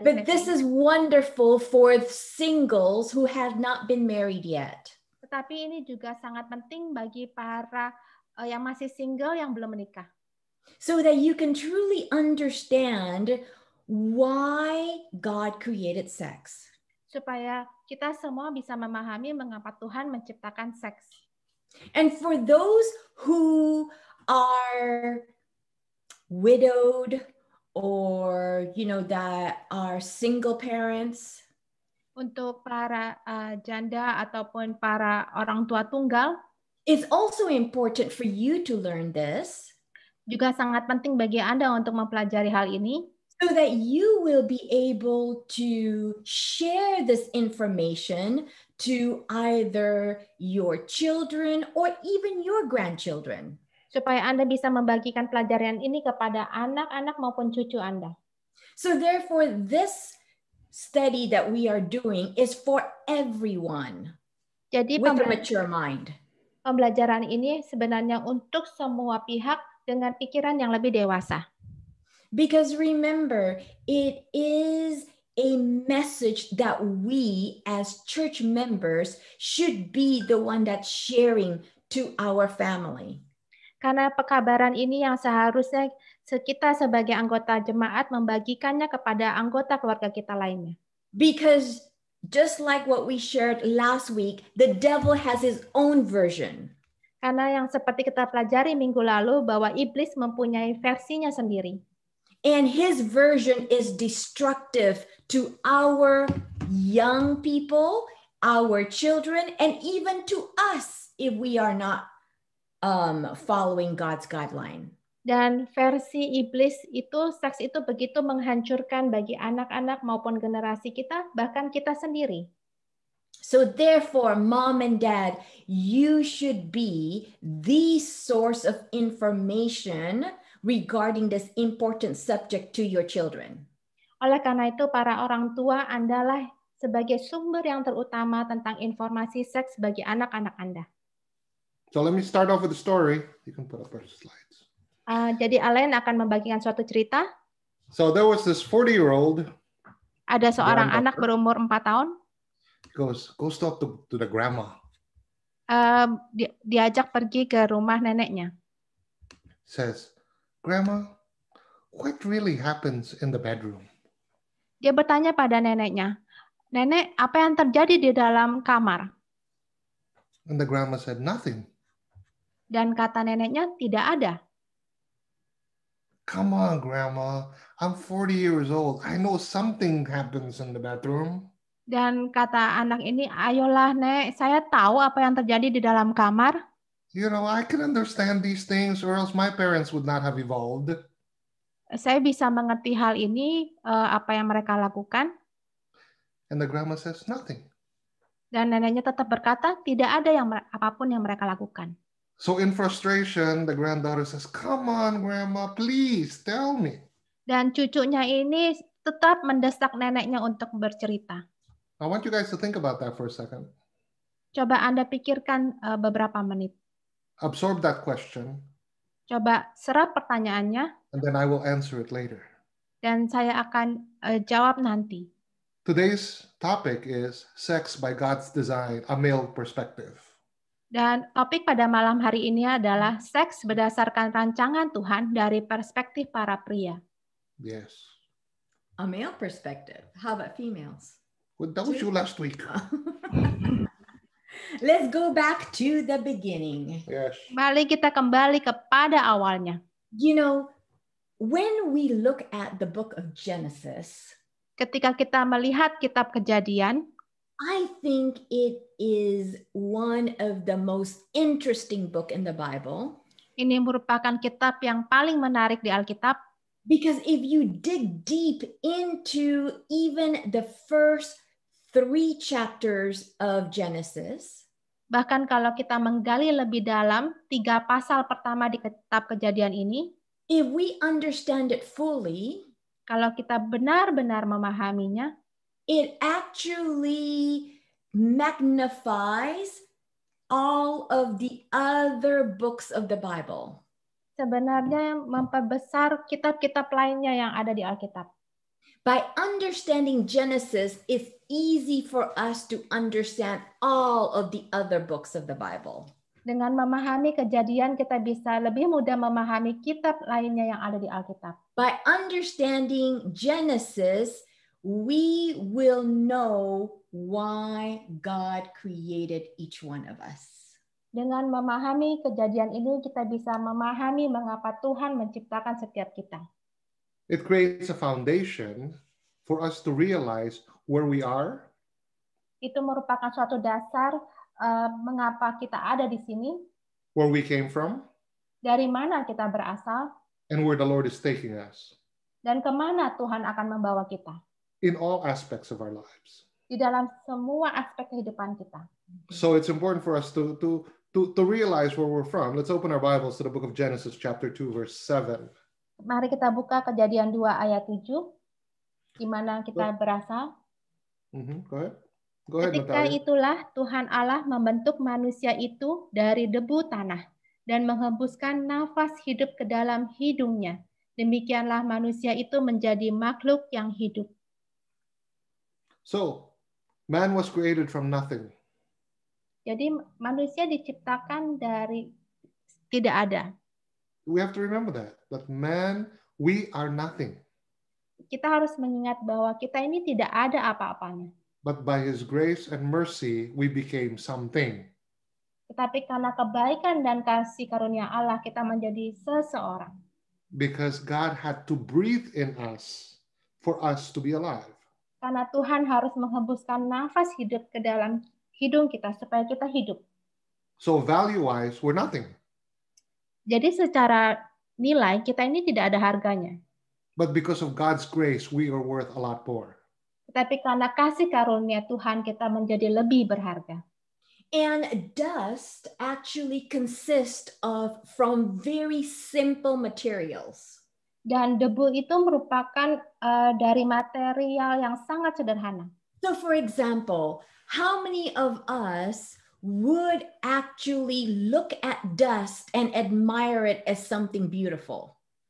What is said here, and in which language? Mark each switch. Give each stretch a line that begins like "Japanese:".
English: But this is wonderful for singles who have not been married yet.
Indonesian: Tetapi ini juga sangat penting bagi para yang masih single yang belum menikah.
English: So that you can truly understand why God created sex.
Indonesian: Supaya kita semua bisa memahami mengapa Tuhan menciptakan seks.
English: And for those who are widowed or, that are single parents.
Indonesian: Untuk para janda ataupun para orang tua tunggal.
English: It's also important for you to learn this.
Indonesian: Juga sangat penting bagi Anda untuk mempelajari hal ini.
English: So that you will be able to share this information to either your children or even your grandchildren.
Indonesian: Supaya Anda bisa membagikan pelajaran ini kepada anak-anak maupun cucu Anda.
English: So therefore, this study that we are doing is for everyone.
Indonesian: Jadi
English: with a mature mind.
Indonesian: Pembelajaran ini sebenarnya untuk semua pihak dengan pikiran yang lebih dewasa.
English: Because remember, it is a message that we as church members should be the one that's sharing to our family.
Indonesian: Karena pekabaran ini yang seharusnya kita sebagai anggota jemaat membagikannya kepada anggota keluarga kita lainnya.
English: Because just like what we shared last week, the devil has his own version.
Indonesian: Karena yang seperti kita pelajari minggu lalu bahwa iblis mempunyai versinya sendiri.
English: And his version is destructive to our young people, our children, and even to us if we are not following God's guideline.
Indonesian: Dan versi iblis itu, seks itu begitu menghancurkan bagi anak-anak maupun generasi kita, bahkan kita sendiri.
English: So therefore, mom and dad, you should be the source of information regarding this important subject to your children.
Indonesian: Oleh karena itu, para orang tua adalah sebagai sumber yang terutama tentang informasi seks bagi anak-anak Anda.
English: So let me start off with a story. You can put up our slides.
Indonesian: Jadi Alain akan membagikan suatu cerita.
English: So there was this 40-year-old.
Indonesian: Ada seorang anak berumur 4 tahun.
English: Goes talk to the grandma.
Indonesian: Diajak pergi ke rumah neneknya.
English: Says, Grandma, what really happens in the bedroom?
Indonesian: Dia bertanya pada neneknya, Nenek, apa yang terjadi di dalam kamar?
English: And the grandma said, nothing.
Indonesian: Dan kata neneknya, tidak ada.
English: Come on, Grandma. I'm 40 years old. I know something happens in the bedroom.
Indonesian: Dan kata anak ini, ayolah Nek, saya tahu apa yang terjadi di dalam kamar.
English: You know, I can understand these things or else my parents would not have evolved.
Indonesian: Saya bisa mengerti hal ini, apa yang mereka lakukan.
English: And the grandma says, nothing.
Indonesian: Dan neneknya tetap berkata, tidak ada apapun yang mereka lakukan.
English: So in frustration, the granddaughter says, come on, Grandma, please tell me.
Indonesian: Dan cucunya ini tetap mendesak neneknya untuk bercerita.
English: I want you guys to think about that for a second.
Indonesian: Coba Anda pikirkan beberapa menit.
English: Absorb that question.
Indonesian: Coba serap pertanyaannya.
English: And then I will answer it later.
Indonesian: Dan saya akan jawab nanti.
English: Today's topic is sex by God's design, a male perspective.
Indonesian: Dan topik pada malam hari ini adalah seks berdasarkan rancangan Tuhan dari perspektif para pria.
English: Yes. A male perspective. How about females? Well, that was you last week. Let's go back to the beginning. Yes.
Indonesian: Mari kita kembali kepada awalnya.
English: You know, when we look at the book of Genesis,
Indonesian: ketika kita melihat kitab Kejadian,
English: I think it is one of the most interesting book in the Bible.
Indonesian: Ini merupakan kitab yang paling menarik di Alkitab.
English: Because if you dig deep into even the first 3 chapters of Genesis,
Indonesian: bahkan kalau kita menggali lebih dalam 3 pasal pertama di kitab Kejadian ini,
English: if we understand it fully,
Indonesian: kalau kita benar-benar memahaminya,
English: it actually magnifies all of the other books of the Bible.
Indonesian: Sebenarnya memperbesar kitab-kitab lainnya yang ada di Alkitab.
English: By understanding Genesis, it's easy for us to understand all of the other books of the Bible.
Indonesian: Dengan memahami Kejadian, kita bisa lebih mudah memahami kitab lainnya yang ada di Alkitab.
English: By understanding Genesis, we will know why God created each one of us.
Indonesian: Dengan memahami Kejadian ini, kita bisa memahami mengapa Tuhan menciptakan setiap kita.
English: It creates a foundation for us to realize where we are.
Indonesian: Itu merupakan suatu dasar mengapa kita ada di sini,
English: where we came from,
Indonesian: dari mana kita berasal,
English: and where the Lord is taking us.
Indonesian: Dan kemana Tuhan akan membawa kita.
English: In all aspects of our lives.
Indonesian: Di dalam semua aspek kehidupan kita.
English: So it's important for us to realize where we're from. Let's open our Bibles to the book of Genesis chapter 2 verse 7.
Indonesian: Mari kita buka Kejadian 2 ayat 7 di mana kita berasal.
English: Go ahead. Go ahead,
Indonesian: Ketika Natalia. itulah Tuhan Allah membentuk manusia itu dari debu tanah dan menghembuskan nafas hidup ke dalam hidungnya. Demikianlah manusia itu menjadi makhluk yang hidup.
English: So, man was created from nothing.
Indonesian: Jadi manusia diciptakan dari tidak ada.
English: We have to remember that man, we are nothing.
Indonesian: Kita harus mengingat bahwa kita ini tidak ada apa-apanya.
English: But by his grace and mercy, we became something.
Indonesian: Tetapi karena kebaikan dan kasih karunia Allah, kita menjadi seseorang.
English: Because God had to breathe in us for us to be alive.
Indonesian: Karena Tuhan harus menghembuskan nafas hidup ke dalam hidung kita supaya kita hidup.
English: So value-wise, we're nothing.
Indonesian: Jadi secara nilai kita ini tidak ada harganya.
English: But because of God's grace, we are worth a lot more.
Indonesian: Tetapi karena kasih karunia Tuhan, kita menjadi lebih berharga.
English: And dust actually consists of from very simple materials.
Indonesian: Dan debu itu merupakan dari material yang sangat sederhana.
English: So for example, how many of us would actually look at dust and admire it as something beautiful?